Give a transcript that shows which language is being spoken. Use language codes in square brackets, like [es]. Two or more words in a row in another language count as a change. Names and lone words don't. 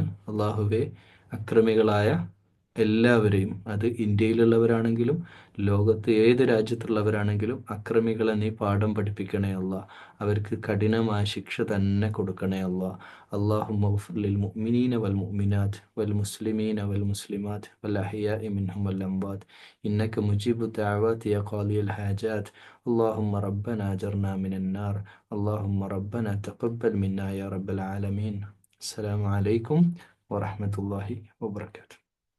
[ml] അള്ളാഹുവെ, അക്രമികളായ എല്ലാവരെയും, അത് ഇന്ത്യയിലുള്ളവരാണെങ്കിലും ലോകത്ത് ഏത് രാജ്യത്തുള്ളവരാണെങ്കിലും, അക്രമികളെ നീ പാഠം പഠിപ്പിക്കണേ അല്ല. അവർക്ക് കഠിനമായ ശിക്ഷ തന്നെ കൊടുക്കണേ അല്ല. [ar] اللهم اغفر للمؤمنين والمؤمنات والمسلمين والمسلمات والأحياء منهم والأموات إنك مجيب الدعوات يا قاضي الحاجات. اللهم ربنا أجرنا من النار. اللهم ربنا تقبل منا يا رب العالمين. السلام عليكم ورحمة الله وبركاته.